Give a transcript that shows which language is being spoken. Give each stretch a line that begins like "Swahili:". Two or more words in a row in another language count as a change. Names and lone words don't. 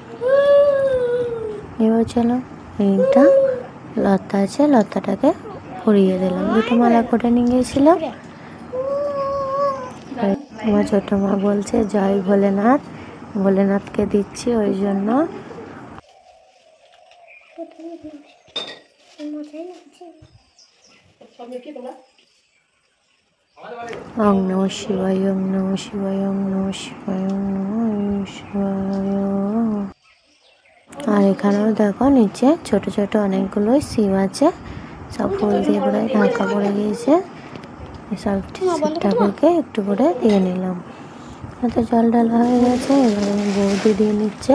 Bangla: এবার চলো এইটা লতা আছে, লতাটাকে পরিয়ে দিলাম। দুটো মালা করে নিয়ে গিয়েছিলাম। আমার ছোট মা বলছে জয় ভোলেনাথ, ভোলেনাথকে দিচ্ছি ওই জন্য।
Sanskrit: ওম নমঃ শিবায়, ওম নমঃ শিবায়, ওম নমঃ শিবায়, ওম নমঃ শিবায়।
Bangla: আর এখানেও দেখো নিচে ছোট ছোট অনেকগুলো শিব আছে, সব ফুল দিয়ে পুরো ঢাকা পড়ে গিয়েছে। সব ঠাকুরকে একটু করে দিয়ে নিলাম। তো জল ঢালা হয়ে গেছে, এবার আমি বৌদি দিয়ে নিচ্ছে।